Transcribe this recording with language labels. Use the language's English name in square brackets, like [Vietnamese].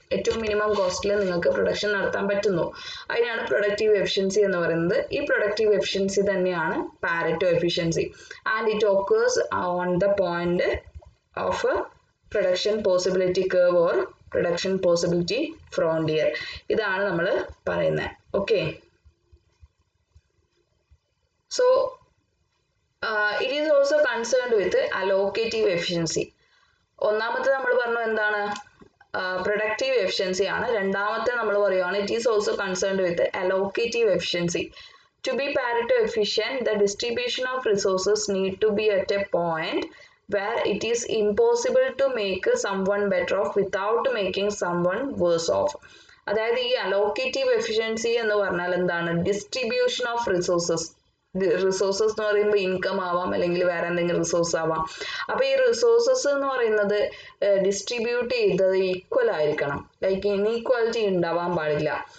[Malayalam] ഏറ്റവും മിനിമം കോസ്റ്റിൽ നിങ്ങൾക്ക് പ്രൊഡക്ഷൻ നടത്താൻ പറ്റുന്നു, അതിനാണ് പ്രൊഡക്റ്റീവ് എഫിഷ്യൻസി എന്ന് പറയുന്നത്. ഈ പ്രൊഡക്റ്റീവ് എഫിഷ്യൻസി തന്നെയാണ് Pareto efficiency, [English] And it occurs on the point of production possibility curve or production possibility frontier. [Malayalam] ഇതാണ് നമ്മൾ പറയുന്നത്. [English] Okay, so it is also concerned with allocative efficiency. [Malayalam] ഒന്നാമത്തെ നമ്മൾ പറഞ്ഞു എന്താണ്, പ്രൊഡക്റ്റീവ് എഫിഷ്യൻസി ആണ്. രണ്ടാമത്തെ നമ്മൾ പറയുകയാണ് [English] It is also concerned with allocative efficiency. To be Pareto efficient, the distribution of resources need to be at a point where it is impossible to make someone better off without making someone worse off. [Malayalam] അതായത് ഈ allocative efficiency എന്ന് പറഞ്ഞാൽ എന്താണ്, distribution of resources. Resources എന്ന് പറയുമ്പോൾ income ആവാം, അല്ലെങ്കിൽ വേറെ എന്തെങ്കിലും റിസോഴ്സ് ആവാം. അപ്പൊ ഈ റിസോഴ്സസ് എന്ന് പറയുന്നത് ഡിസ്ട്രിബ്യൂട്ട് ചെയ്തത് ഈക്വൽ ആയിരിക്കണം, ലൈക്ക് ഇൻഈക്വാലിറ്റി ഉണ്ടാവാൻ പാടില്ല.